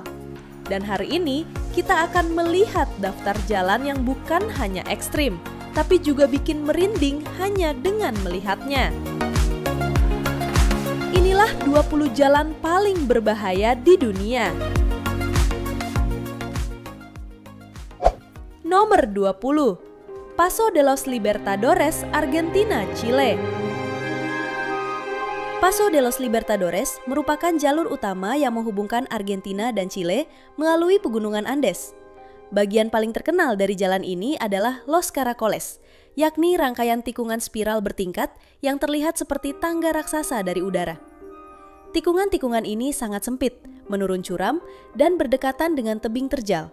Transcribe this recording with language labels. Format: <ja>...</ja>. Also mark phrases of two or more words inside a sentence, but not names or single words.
<id>Dan hari ini kita akan melihat daftar jalan yang bukan hanya ekstrim, tapi juga bikin merinding hanya dengan melihatnya. Inilah 20 jalan paling berbahaya di dunia. Nomor 20. Paso de los Libertadores, Argentina, Chile. Paso de los Libertadores merupakan jalur utama yang menghubungkan Argentina dan Chile melalui pegunungan Andes. Bagian paling terkenal dari jalan ini adalah Los Caracoles, yakni rangkaian tikungan spiral bertingkat yang terlihat seperti tangga raksasa dari udara. Tikungan-tikungan ini sangat sempit, menurun curam, dan berdekatan dengan tebing terjal.</id>